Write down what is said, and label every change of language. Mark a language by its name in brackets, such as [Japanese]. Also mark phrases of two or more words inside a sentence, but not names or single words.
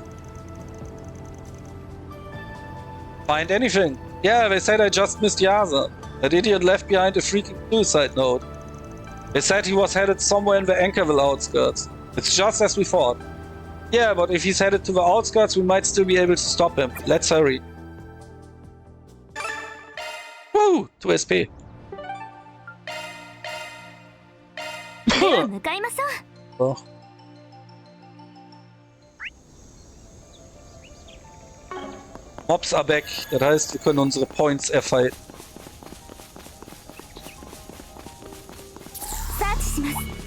[English] Find anything? Yeah, they said I just missed Yasa. That idiot left behind a freaking suicide note. They said he was headed somewhere in the Anchorville outskirts. It's just as we thought. Yeah, but if he's headed to the outskirts, we might still be able to stop him. Let's hurry. Woo! 2 SP. [Japanese] では向かいましょう。 [English] Oh. Mobs are back. [German] Das heißt, wir können unsere Points erfalten. [Japanese] サーチします。